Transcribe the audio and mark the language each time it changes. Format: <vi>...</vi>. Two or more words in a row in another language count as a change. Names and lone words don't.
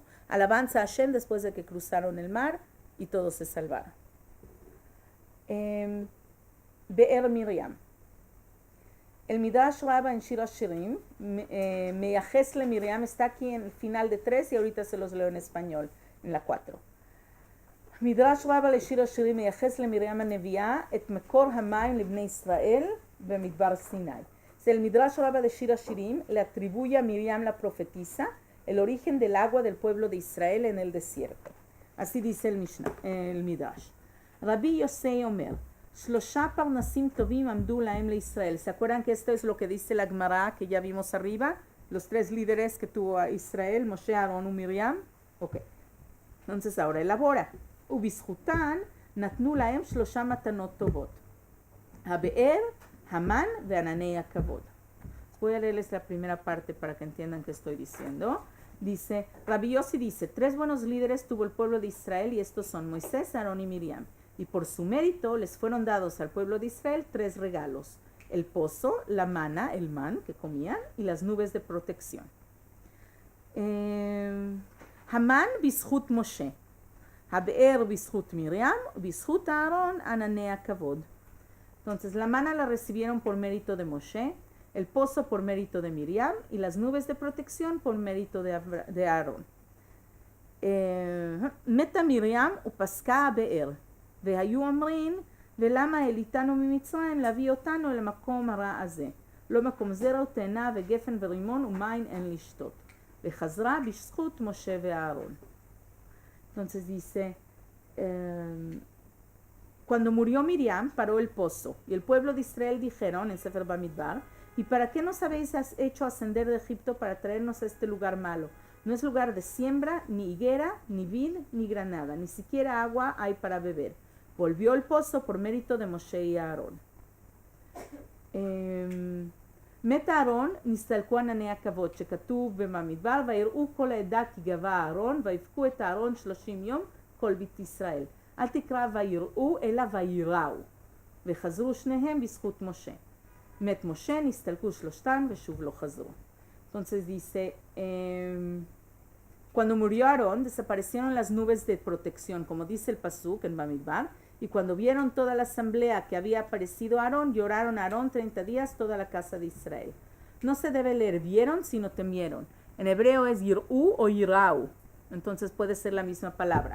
<es>Alabanza a Hashem después de que cruzaron el mar y todos se salvaron.</es> <he>באר מרים.</he> <es>El Midrash Rabba en Shir HaShirim,</es> <he>מייחס למרים,</he> <es>está aquí en el final de 3 y ahorita se los leo en español, en la 4. Midrash Rabba le Shir HaShirim,</es> <he>מייחס למרים הנביאה, את מקור המים לבני ישראל במדבר סיני.</he> <es>El Midrash Rabba de Shir HaShirim le atribuye a Miriam la profetisa el origen del agua del pueblo de Israel en el desierto. Así dice el Mishnah, el Midrash.</es> <he>רבי יוסי אומר, שלשה פרנסים טובים עמדו להם לישראל.</he> <es>¿Se acuerdan que esto es lo que dice la Gemara que ya vimos arriba? Los 3 líderes que tuvo a Israel, Moshe, Aarón y Miriam. Ok. Entonces ahora elabora.</es> <he>ובזכותן נתנו להם שלשה מתנות טובות. הבאר, המן וענני הכבוד.</he> <es>Voy a leerles la primera parte para que entiendan qué estoy diciendo. Dice, Rabbi Yossi dice, 3 buenos líderes tuvo el pueblo de Israel y estos son Moisés, Aarón y Miriam. Y por su mérito les fueron dados al pueblo de Israel 3 regalos. El pozo, la mana, el man que comían, y las nubes de protección.</es> <he>המן בזכות משה. הבאר בזכות מרים, בזכות אהרן, ענני הכבוד.</he> <es>Entonces la mana la recibieron por mérito de Moshe, el pozo por mérito de Miriam, y las nubes de protección por mérito de Aarón.</es> <he>מתה מרים ופסקה הבאר. והיו אומרים, ולמה העליתנו ממצרים להביא אותנו למקום הרע הזה? לא מקום זרע ותאנה וגפן ורימון ומים אין לשתות. וחזרה בזכות משה ואהרון.</he> <es>Entonces dice, cuando murió Miriam paró el pozo y el pueblo de Israel dijeron en Sefer Bamidbar, ¿y para qué nos habéis hecho ascender de Egipto para traernos a este lugar malo? No es lugar de siembra, ni higuera, ni vid, ni granada, ni siquiera agua hay para beber. Volvió el pozo por mérito de Moshe y Aarón.</es> <he>מת אהרון, נסתלקו ענני הכבוד, שכתוב במדבר, ויראו כל העדה כי גבה אהרון, ויבכו את אהרון 30 יום, כל בית ישראל. אל תקרא ויראו, אלא ויראו. וחזרו שניהם בזכות משה. מת משה, נסתלקו שלשתם, ושוב לא חזרו.</he> <es>Entonces dice, cuando murió Aarón, desaparecieron las nubes de protección, como dice el pasuk en Bamidbar, y cuando vieron toda la asamblea que había aparecido Aarón, lloraron a Aarón 30 días toda la casa de Israel. No se debe leer vieron, sino temieron. En hebreo es yir'u o yirau, entonces puede ser la misma palabra.</es>